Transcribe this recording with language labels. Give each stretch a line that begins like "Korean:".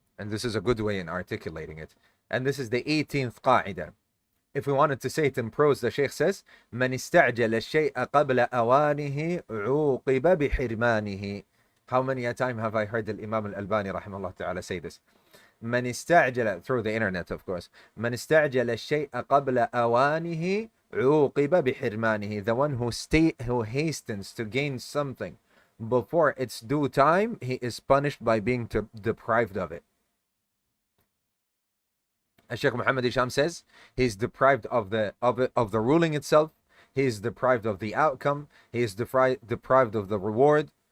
English: And this is a good way in articulating it. And this is the 18th قاعدة. If we wanted to say it in prose, the Shaykh says,
Arabic: من استعجل الشيء قبل أوانه عوقب بحرمانه.
English: How many a time have I heard the Imam al-Albani rahimahullah ta'ala say this?
Arabic: من استعجل,
English: through the internet of course,
Arabic: من استعجل الشيء قبل أوانه عوقب بحرمانه.
English: The one who hastens to gain something before its due time, he is punished by being deprived of it. As Shaykh Muhammad Hisham says, he is deprived of the ruling itself. He is deprived of the outcome. He is deprived of the reward.